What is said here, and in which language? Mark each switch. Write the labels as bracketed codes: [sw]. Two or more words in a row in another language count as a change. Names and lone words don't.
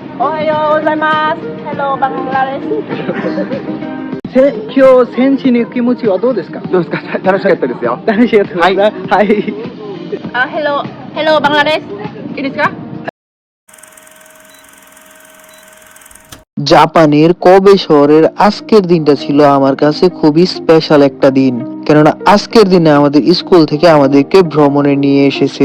[ja] おはようございます. Hello, Bangladesh. 今日戦士に行く気持ちはどうですか？どうですか？楽しかったですよ。楽しかったですか？はい。 [en] Hello, Bangladesh. Ini kah? [bn] জাপানের কোবে শহরের আজকের দিনটা ছিল আমার কাছে খুবই স্পেশাল একটা দিন, কেননা আজকের দিনে আমাদের স্কুল থেকে আমাদেরকে ভ্রমণে নিয়ে এসেছে।